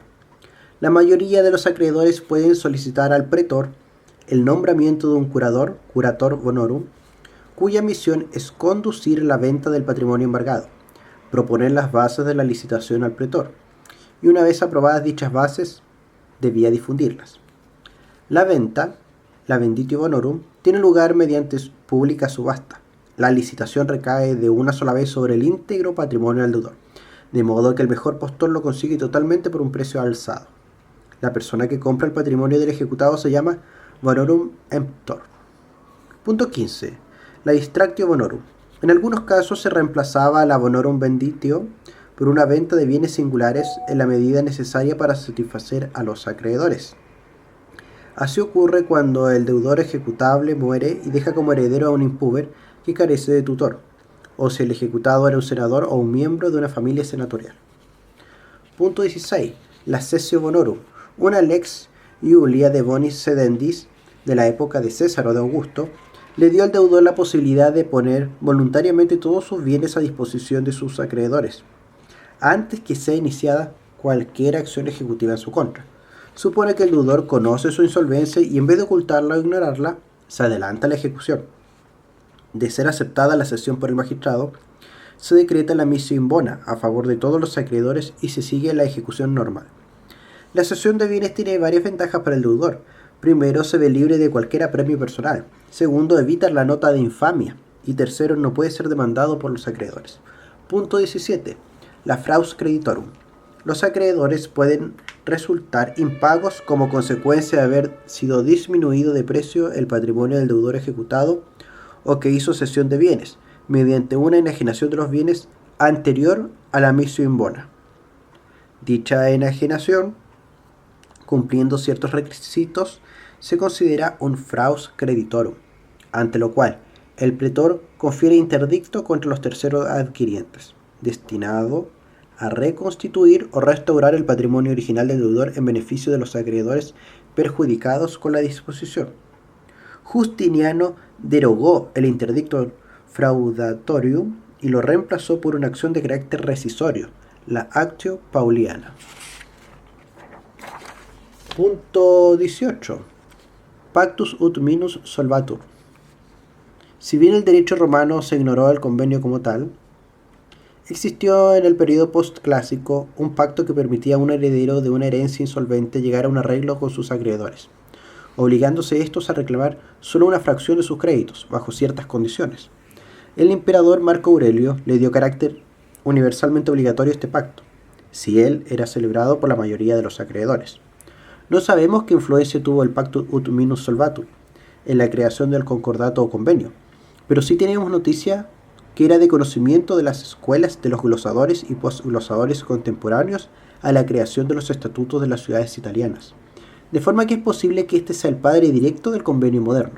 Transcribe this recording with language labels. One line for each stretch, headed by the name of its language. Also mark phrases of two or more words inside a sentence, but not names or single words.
Spanish: La mayoría de los acreedores pueden solicitar al pretor el nombramiento de un curador,
Latin: curator bonorum,
Spanish: cuya misión es conducir la venta del patrimonio embargado, proponer las bases de la licitación al pretor, y una vez aprobadas dichas bases, debía difundirlas. La venta, la
Latin: venditio bonorum,
Spanish: tiene lugar mediante pública subasta. La licitación recae de una sola vez sobre el íntegro patrimonio del deudor, de modo que el mejor postor lo consigue totalmente por un precio alzado. La persona que compra el patrimonio del ejecutado se llama
Latin: bonorum emptor.
Spanish: Punto 15. La
Latin: distractio bonorum.
Spanish: En algunos casos se reemplazaba la
Latin: bonorum venditio
Spanish: por una venta de bienes singulares en la medida necesaria para satisfacer a los acreedores. Así ocurre cuando el deudor ejecutable muere y deja como heredero a un impuber que carece de tutor, o si el ejecutado era un senador o un miembro de una familia senatorial. Punto 16. La
Latin: cessio bonorum.
Spanish: Una lex Iulia de bonis sedendis de la época de César o de Augusto le dio al deudor la posibilidad de poner voluntariamente todos sus bienes a disposición de sus acreedores, antes que sea iniciada cualquier acción ejecutiva en su contra. Supone que el deudor conoce su insolvencia y en vez de ocultarla o ignorarla, se adelanta a la ejecución. De ser aceptada la cesión por el magistrado, se decreta la
Latin: missio in bona
Spanish: a favor de todos los acreedores y se sigue la ejecución normal. La cesión de bienes tiene varias ventajas para el deudor. Primero, se ve libre de cualquier apremio personal. Segundo, evita la nota de infamia. Y tercero, no puede ser demandado por los acreedores. Punto 17. La
Latin: fraus creditorum.
Spanish: Los acreedores pueden resultar impagos como consecuencia de haber sido disminuido de precio el patrimonio del deudor ejecutado o que hizo cesión de bienes, mediante una enajenación de los bienes anterior a la
Latin: missio in bona.
Spanish: Dicha enajenación, cumpliendo ciertos requisitos, se considera un
Latin: fraus creditorum,
Spanish: ante lo cual el pretor confiere interdicto contra los terceros adquirientes, destinado a reconstituir o restaurar el patrimonio original del deudor en beneficio de los acreedores perjudicados con la disposición. Justiniano derogó el interdicto fraudatorium y lo reemplazó por una acción de carácter rescisorio, la Actio Pauliana. Punto 18.
Latin: Pactus ut minus solvatur.
Spanish: Si bien el derecho romano se ignoró el convenio como tal, existió en el periodo postclásico un pacto que permitía a un heredero de una herencia insolvente llegar a un arreglo con sus acreedores, obligándose estos a reclamar solo una fracción de sus créditos, bajo ciertas condiciones. El emperador Marco Aurelio le dio carácter universalmente obligatorio a este pacto, si él era celebrado por la mayoría de los acreedores. No sabemos qué influencia tuvo el
Latin: Pactus ut minus solvatur
Spanish: en la creación del concordato o convenio, pero sí tenemos noticia que era de conocimiento de las escuelas de los glosadores y posglosadores contemporáneos a la creación de los estatutos de las ciudades italianas, de forma que es posible que este sea el padre directo del convenio moderno.